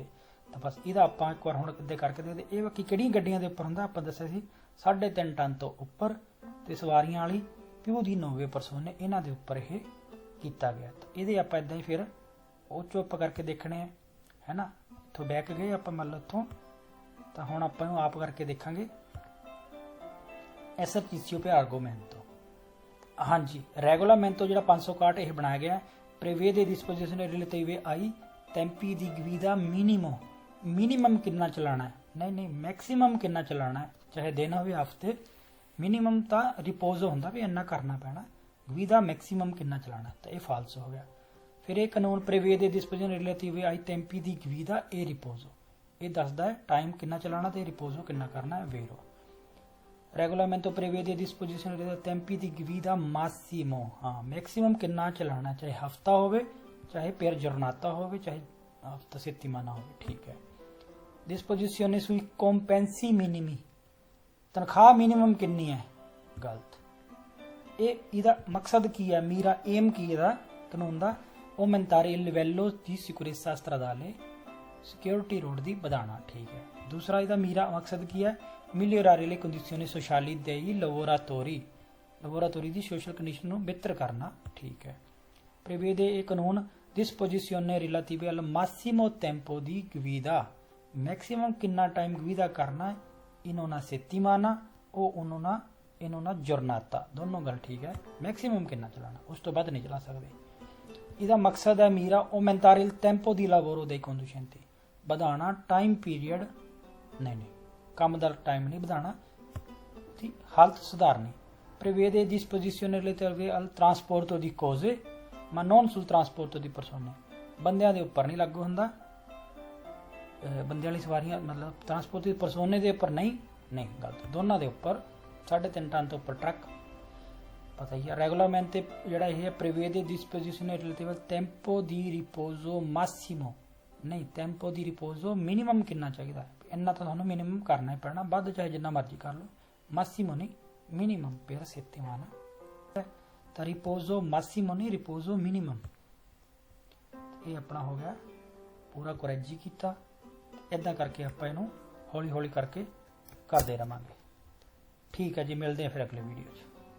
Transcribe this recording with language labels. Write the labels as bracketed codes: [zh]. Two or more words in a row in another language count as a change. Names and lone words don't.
[pa] ਤਾਂ ਬਸ ਇਹਦਾ ਆਪਾਂ ਇੱਕ ਵਾਰ ਹੁਣ ਕਿੱਦੇ ਕਰਕੇ ਦੇਖਦੇ। ਇਹ ਬਾਕੀ ਕਿਹੜੀਆਂ ਗੱਡੀਆਂ ਦੇ ਉੱਪਰ ਹੁੰਦਾ, ਆਪਾਂ ਦੱਸਿਆ ਸੀ 3.5 ਟਨ ਤੋਂ ਉੱਪਰ, ਤੇ ਸਵਾਰੀਆਂ ਵਾਲੀ ਪਿਓ ਦੀ 90 ਪਰਸੋਨੇ, ਇਹਨਾਂ ਦੇ ਉੱਪਰ ਇਹ ਕੀਤਾ ਗਿਆ। ਤਾਂ ਇਹਦੇ ਆਪਾਂ ਇਦਾਂ ਹੀ ਫਿਰ ਉਹ ਚੁੱਪ ਕਰਕੇ ਦੇਖਣੇ ਹੈ ਨਾ। ਇੱਥੋਂ ਬੈਕ ਗਏ ਆਪਾਂ, ਮੰਨ ਲਓ ਇੱਥੋਂ, ਤਾਂ ਹੁਣ ਆਪਾਂ ਨੂੰ ਆਪ ਕਰਕੇ ਦੇਖਾਂਗੇ। [it] Esercizio per argomento, [pa] ਹਾਂਜੀ, Regolamento ਜਿਹੜਾ 561 ਇਹ ਬਣਾਇਆ ਗਿਆ, [it] prevede disposizioni relative ai tempi di guida minimo। [pa] ਮਿਨੀਮਮ ਕਿੰਨਾ ਚਲਾਣਾ ਹੈ, ਨਹੀਂ ਮੈਕਸਿਮਮ ਕਿੰਨਾ ਚਲਾਣਾ ਹੈ, ਚਾਹੇ ਦਿਨ ਹੋਵੇ ਹਫਤੇ। ਮਿਨੀਮਮ ਤਾਂ ਰਿਪੋਜ਼ੋ ਹੁੰਦਾ ਵੀ ਇੰਨਾ ਕਰਨਾ ਪੈਣਾ, ਗੁਈਦਾ ਮੈਕਸਿਮਮ ਕਿੰਨਾ ਚਲਾਣਾ, ਤਾਂ ਇਹ ਫਾਲਸ ਹੋ ਗਿਆ। ਫਿਰ ਇਹ ਕਾਨੂੰਨ [it] prevede disposizioni relative ai tempi di guida e riposo, [pa] ਇਹ ਦੱਸਦਾ ਹੈ ਟਾਈਮ ਕਿੰਨਾ ਚਲਾਣਾ ਤੇ ਰਿਪੋਜ਼ੋ ਕਿੰਨਾ ਕਰਨਾ ਹੈ, ਵੇਰੋ। [it] Regolamento prevede disposizioni relative ai tempi di guida massimo, [pa] ਹਾਂ ਮੈਕਸਿਮਮ ਕਿੰਨਾ ਚਲਾਣਾ, ਚਾਹੇ ਹਫਤਾ ਹੋਵੇ, ਚਾਹੇ [it] per giornata [pa] ਹੋਵੇ, ਚਾਹੇ ਹਫਤਾ settimana ਹੋਵੇ, ਠੀਕ ਹੈ। [it] Disposizione sui compensi minimi, [pa] ਤਨਖਾਹ ਮਿਨੀਮਮ ਕਿੰਨੀ ਹੈ, ਗਲਤ। ਇਹਦਾ ਮਕਸਦ ਕੀ ਹੈ, ਮੀਰਾ ਏਮ ਕੀ ਇਹਦਾ ਕਾਨੂੰਨ ਦਾ, [it] aumentare il livello di sicurezza stradale, [pa] ਸਿਕਿਉਰਿਟੀ ਰੋਡ ਦੀ ਵਧਾਉਣਾ, ਠੀਕ ਹੈ। ਦੂਸਰਾ ਇਹਦਾ ਮੀਰਾ ਮਕਸਦ ਕੀ ਹੈ, [it] migliorare le condizioni sociali dei lavoratori [pa] ਦੀ ਸੋਸ਼ਲ ਕੰਡੀਸ਼ਨ ਨੂੰ ਬਿਹਤਰ ਕਰਨਾ, ਠੀਕ ਹੈ। [it] prevede [pa] ਇਹ ਕਾਨੂੰਨ [it] disposizione relative al massimo tempo di guida, [pa] ਮੈਕਸਿਮਮ ਕਿੰਨਾ ਟਾਈਮ ਗੁਈਦਾ ਕਰਨਾ, [it] in una settimana o in una giornata, [pa] ਦੋਨੋਂ ਗੱਲ ਠੀਕ ਹੈ। ਮੈਕਸਿਮਮ ਕਿੰਨਾ ਚਲਾਣਾ, ਉਸ ਤੋਂ ਵੱਧ ਨਹੀਂ ਚਲਾ ਸਕਦੇ। ਇਹਦਾ ਮਕਸਦ ਹੈ ਮੀਰਾ [it] aumentare il tempo di lavoro dei conducenti, [pa] ਵਧਾਉਣਾ ਟਾਈਮ ਪੀਰੀਅਡ, ਨਹੀਂ ਕੰਮ ਦਾ ਟਾਈਮ ਨਹੀਂ ਵਧਾਉਣਾ, ਦੀ ਹਾਲਤ ਸੁਧਾਰਨੀ। [it] prevede disposizione relative al trasporto di cose ma non sul trasporto di persone, [pa] ਬੰਦਿਆਂ ਦੇ ਉੱਪਰ ਨਹੀਂ ਲਾਗੂ ਹੁੰਦਾ, ਬੰਦਿਆਂ ਵਾਲੀ ਸਵਾਰੀਆਂ ਮਤਲਬ ਟਰਾਂਸਪੋਰਟ ਦੀ ਪਰਸੋਨੇ ਦੇ ਉੱਪਰ ਨਹੀਂ ਗਲਤ, ਦੋਨਾਂ ਦੇ ਉੱਪਰ 3.5 ਟਨ ਤੋਂ ਉੱਪਰ ਟਰੱਕ, ਪਤਾ ਹੀ ਹੈ। ਰੈਗੂਲਾਮੈਂਟ ਤੇ ਜਿਹੜਾ ਇਹ ਹੈ [it] prevede disposizione relative al tempo di riposo massimo, [pa] ਨਹੀਂ [it] tempo di riposo [pa] ਮਿਨੀਮਮ ਕਿੰਨਾ ਚਾਹੀਦਾ, ਇੰਨਾ ਤਾਂ ਤੁਹਾਨੂੰ ਮਿਨੀਮਮ ਕਰਨਾ ਹੀ ਪੈਣਾ, ਵੱਧ ਚਾਹੇ ਜਿੰਨਾ ਮਰਜ਼ੀ ਕਰ ਲਓ, ਮਾਸੀਮੋ ਨਹੀਂ ਮਿਨੀਮਮ [it] per settimana, [pa] ਤਾਂ [it] riposo massimo [pa] ਨਹੀਂ ਰਿਪੋਜ਼ੋ ਮਿਨੀਮਮ। ਇਹ ਆਪਣਾ ਹੋ ਗਿਆ ਪੂਰਾ ਕੁਰੈਜੀ ਕੀਤਾ। ਇੱਦਾਂ ਕਰਕੇ ਆਪਾਂ ਇਹਨੂੰ ਹੌਲੀ ਹੌਲੀ ਕਰਕੇ ਕਰਦੇ ਰਵਾਂਗੇ, ਠੀਕ ਹੈ ਜੀ। ਮਿਲਦੇ ਆ ਫਿਰ ਅਗਲੇ ਵੀਡੀਓ 'ਚ।